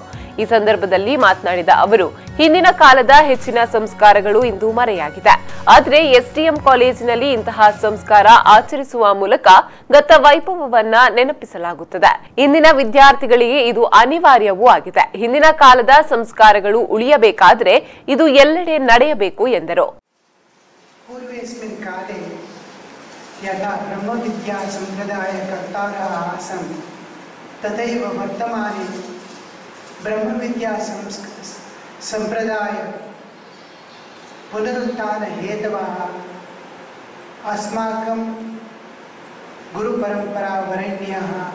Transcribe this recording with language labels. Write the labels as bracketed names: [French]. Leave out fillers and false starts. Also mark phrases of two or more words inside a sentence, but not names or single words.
[Kannada] ಈ ಸಂದರ್ಭದಲ್ಲಿ ಮಾತನಾಡಿದ ಅವರು, ಹಿಂದಿನ ಕಾಲದ ಹೆಚ್ಚಿನ ಸಂಸ್ಕಾರಗಳು ಇಂದು ಮರೆಯಾಗಿದೆ. ಆದರೆ ಎಸ್ಡಿಎಂ ಕಾಲೇಜಿನಲ್ಲಿ ಇಂತಹ ಸಂಸ್ಕಾರ ಆಚರಿಸುವ ಮೂಲಕ ಗತ ವೈಭವವನ್ನ ನೆನಪಿಸಲಾಗುತ್ತದೆ. ಇಂದಿನ ವಿದ್ಯಾರ್ಥಿಗಳಿಗೆ ಇದು ಅನಿವಾರ್ಯವೂ ಆಗಿದೆ. ಹಿಂದಿನ ಕಾಲದ ಸಂಸ್ಕಾರಗಳು ಉಳಿಯಬೇಕಾದರೆ ಇದು ಎಲ್ಲೆಡೆ ನಡೆಯಬೇಕು ಎಂದರು. [Sanskrit] यदा ब्रह्मविद्या संप्रदाय कर्तारः आसन् तथैव वर्तमाने ब्रह्मविद्या संप्रदाय पुनरुत्थान हेतवः अस्माकं गुरुपरंपरा वरेण्यः